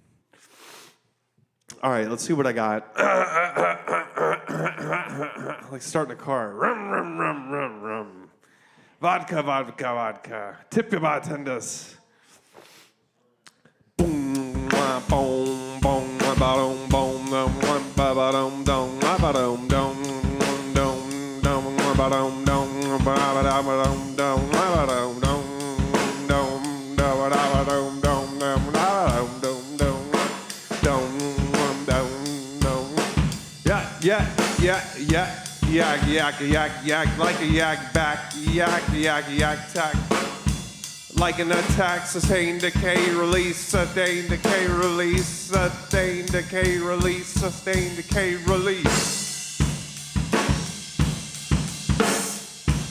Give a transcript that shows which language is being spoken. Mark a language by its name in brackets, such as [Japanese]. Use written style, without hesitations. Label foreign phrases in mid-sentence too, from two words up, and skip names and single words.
[English] All right, let's see what I got. Like starting a car. Rum, rum, rum, rum, rum. Vodka, vodka, vodka. Tip your bartenders. Boom, boom, boom, boom, boom, boom, ba-ba-dum, dum, ba-ba-dum, dum, dum, dum, ba-ba-dum, dum, ba-ba-dum, dum, ba-ba-dum, dum, dum, da-ba-da-ba-dum, dum, dum, da-ba-dum, dum, dum, dum, dum. Yeah. Yak, yak, yak, yak, like a yak back, yak, yak, yak, tack. Like an attack, sustain, decay, release, sustain, decay, release, sustain, decay, release, sustain, decay, release.